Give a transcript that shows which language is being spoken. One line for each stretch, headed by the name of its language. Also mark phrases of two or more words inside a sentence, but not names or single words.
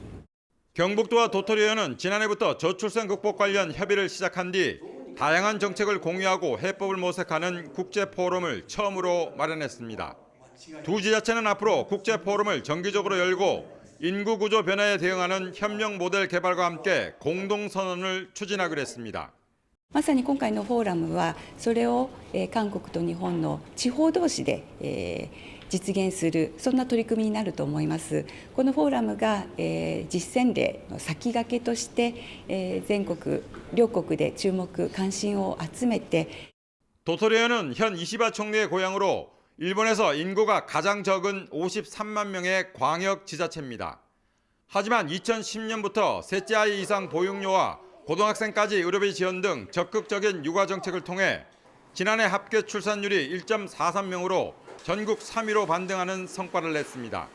Korean: 경북도와 도토리현은 지난해부터 저출생 극복 관련 협의를 시작한 뒤 다양한 정책을 공유하고 해법을 모색하는 국제 포럼을 처음으로 마련했습니다. 두 지자체는 앞으로 국제 포럼을 정기적으로 열고 인구 구조 변화에 대응하는 협력 모델 개발과 함께 공동 선언을 추진하기로 했습니다.
Japanese: まさに今回のフォーラムはそれを韓国と日本の地方同士で実現するそんな取り組みになると思います。このフォーラムが実践例の先駆けとして全国両国で注目関心を集めて
Korean: 도토리현은 현 이시바 총리의 고향으로 일본에서 인구가 가장 적은 53만 명의 광역 지자체입니다. 하지만 2010년부터 셋째 아이 이상 보육료와 고등학생까지 의료비 지원 등 적극적인 육아 정책을 통해 지난해 합계 출산율이 1.43명으로 전국 3위로 반등하는 성과를 냈습니다.